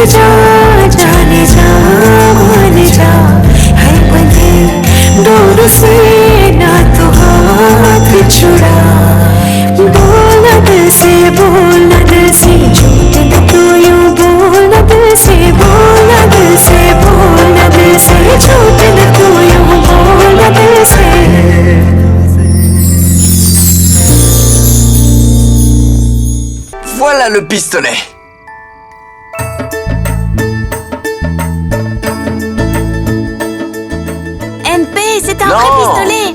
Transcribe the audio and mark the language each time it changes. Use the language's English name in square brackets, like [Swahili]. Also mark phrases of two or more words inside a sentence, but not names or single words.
[Hindi] जा जाने जा मान जा है बंधे डोर से ना तो हाथ छुड़ा बोलना दिल से बोलना दिल से झूठ न तू यूं बोलना दिल से बोलना दिल से बोलना दिल से झूठ न तू यूं बोलना दिल से [French] Voilà le pistolet. MP, c'est un vrai pistolet.